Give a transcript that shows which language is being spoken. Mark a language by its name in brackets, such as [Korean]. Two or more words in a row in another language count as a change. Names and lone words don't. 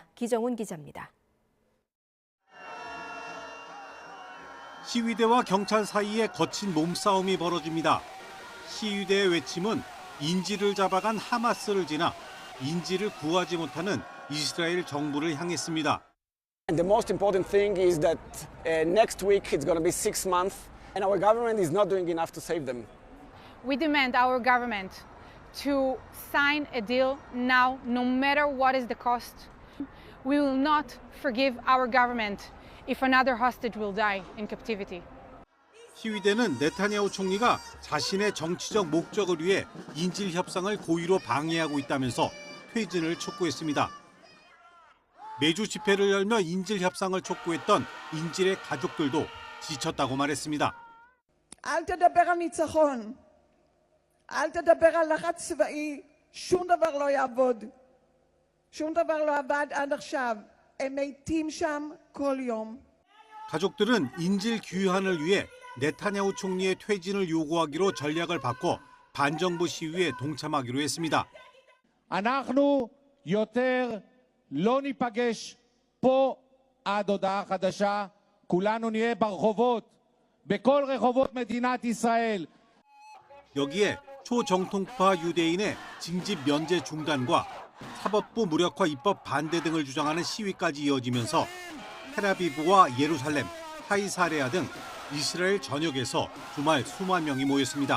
[Korean] 기정훈 기자입니다. 시위대와 경찰 사이에 거친 몸싸움이 벌어집니다. 시위대의 외침은 인질을 잡아간 하마스를 지나 인질을 구하지 못하는 이스라엘 정부를 향했습니다. [English] The most important thing is that next week it's going to be 6 months and our government is not doing enough to save them. We demand our government to sign a deal now, no matter what is the cost. We will not forgive our government if another hostage will die in captivity. [Korean] 시위대는 네타냐후 총리가 자신의 정치적 목적을 위해 인질 협상을 고의로 방해하고 있다면서 퇴진을 촉구했습니다. 매주 집회를 열며 인질 협상을 촉구했던 인질의 가족들도 지쳤다고 말했습니다. [Hebrew] אל תדבר על ניצחון. אל תדבר על לחץ צבאי. שום דבר לא יעבוד. שום דבר לא עבד עד עכשיו. הם מתים שם כל יום. [Korean] 가족들은 인질 귀환을 위해 네타냐후 총리의 퇴진을 요구하기로 전략을 바꿔 반정부 시위에 동참하기로 했습니다. [Hebrew] אנחנו יותר לא ניפגש פה עד הודעה חדשה. כולנו נהיה ברחובות, בכל רחובות מדינת ישראל. [Korean] 여기에 초정통파 유대인의 징집 면제 중단과 사법부 무력화 입법 반대 등을 주장하는 시위까지 이어지면서 텔아비브와 예루살렘, 카이사레아 등 이스라엘 전역에서 주말 수만 명이 모였습니다.